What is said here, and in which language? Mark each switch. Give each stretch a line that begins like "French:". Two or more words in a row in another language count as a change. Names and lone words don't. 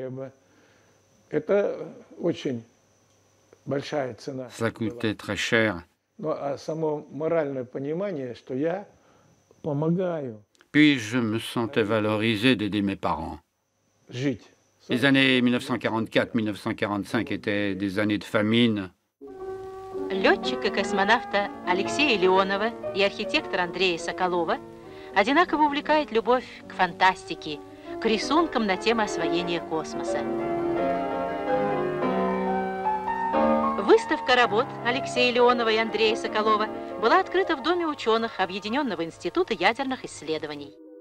French: Ça coûtait très cher. Puis je me sentais valorisé d'aider mes parents. Les années 1944-1945 étaient des années de famine.
Russian: Летчика-космонавта Алексея Леонова и архитектора Андрея Соколова одинаково увлекает любовь к фантастике, к рисункам на тему освоения космоса. Выставка работ Алексея Леонова и Андрея Соколова была открыта в Доме ученых Объединенного института ядерных исследований.